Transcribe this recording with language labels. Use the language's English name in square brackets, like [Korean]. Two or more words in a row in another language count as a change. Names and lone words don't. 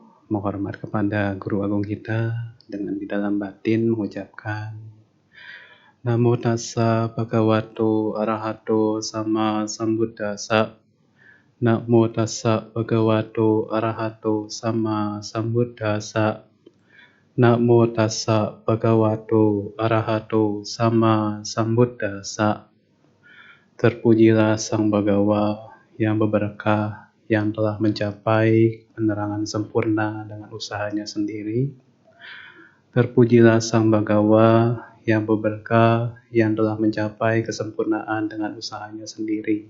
[Indonesian] menghormat kepada guru agung kita dengan di dalam batin mengucapkan [Pali] Namo tassa bhagavato arahato sama sambuddhassa. Namo tassa bhagavato arahato sama sambuddhassa. Namo tassa bhagavato arahato sama sambuddhassa. [Indonesian] Terpujilah Sang Bhagawa yang berberkah, yang telah mencapai penerangan sempurna dengan usahanya sendiri. Terpujilah Sang Bhagawa yang berberkah, yang telah mencapai kesempurnaan dengan usahanya sendiri.